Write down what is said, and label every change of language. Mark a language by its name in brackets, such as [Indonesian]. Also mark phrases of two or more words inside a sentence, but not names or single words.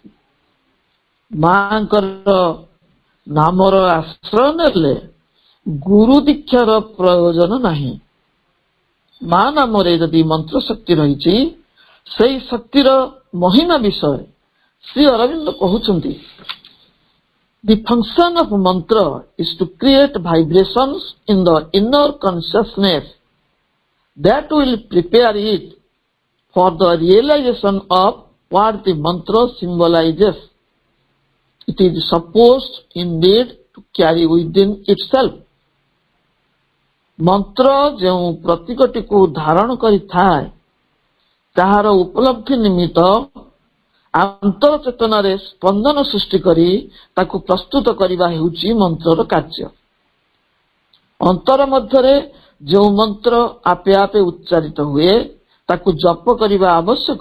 [Odia] ମାଙ୍କର ନାମର ଆଶ୍ରୟ ନେଲେ ଗୁରୁ ଦୀକ୍ଷାର ପ୍ରୟୋଜନ ନାହିଁ। ମା ନାମରେ ଯଦି ମନ୍ତ୍ର ଶକ୍ତି ରହିଛି, ସେଇ ଶକ୍ତିର ମହିମା ବିଷୟରେ ଶ୍ରୀ ଅରବିନ୍ଦ କହୁଛନ୍ତି, [English] The function of mantra is to create vibrations in the inner consciousness that will prepare it for the realization of what the mantra symbolizes. It is supposed indeed to carry within itself। [Odia] ମନ୍ତ୍ର ଯେଉଁ ପ୍ରତୀକଟିକୁ ଧାରଣ କରିଥାଏ ତାହାର ଉପଲବ୍ଧି ନିମିତ୍ତ ଆନ୍ତର ଚେତନାରେ ସ୍ପନ୍ଦନ ସୃଷ୍ଟି କରି ତାକୁ ପ୍ରସ୍ତୁତ କରିବା ହେଉଛି ମନ୍ତ୍ରର କାର୍ଯ୍ୟ। ଅନ୍ତର ମଧ୍ୟରେ ଯେଉଁ ମନ୍ତ୍ର ଆପେ ଆପେ ଉଚ୍ଚାରିତ ହୁଏ ତାକୁ ଜପ କରିବା ଆବଶ୍ୟକ।